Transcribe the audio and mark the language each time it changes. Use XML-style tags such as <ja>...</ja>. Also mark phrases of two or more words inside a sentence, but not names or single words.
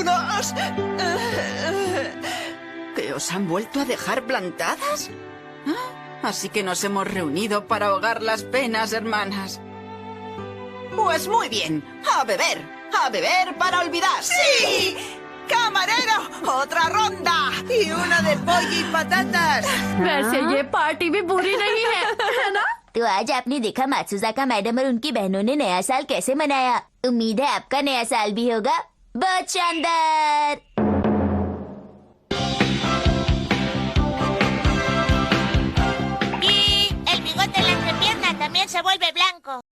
<es>¿Que os han vuelto a dejar plantadas? Así que nos hemos reunido para ahogar las penas, hermanas. Pues muy bien, a beber para olvidar. ¡Sí! ¡Camarero! ¡Otra ronda! ¡Y una de pollo y patatas!</es> <hi>वैसे ये पार्टी भी बुरी नहीं है ना? तो आज आपने देखा मात्सुजाका मैडम और उनकी बहनों ने नया साल कैसे मनाया। उम्मीद है आपका नया साल भी होगा बहुत शानदार।</hi> <es>también se vuelve blanco.</es>